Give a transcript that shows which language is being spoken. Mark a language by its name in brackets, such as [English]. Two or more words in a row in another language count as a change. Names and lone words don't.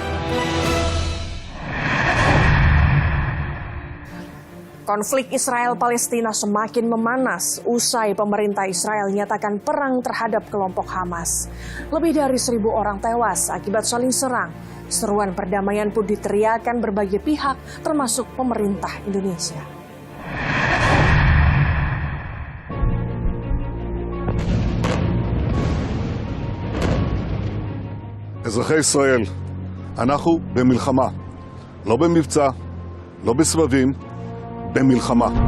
[Indonesian] Konflik Israel-Palestina semakin memanas usai pemerintah Israel nyatakan perang terhadap kelompok Hamas. Lebih dari 1.000 orang tewas akibat saling serang. Seruan perdamaian pun diteriakan berbagai pihak, termasuk pemerintah Indonesia. [Hebrew] אזרחי ישראל, אנחנו במלחמה, לא במבצע, לא בסבבים, במלחמה.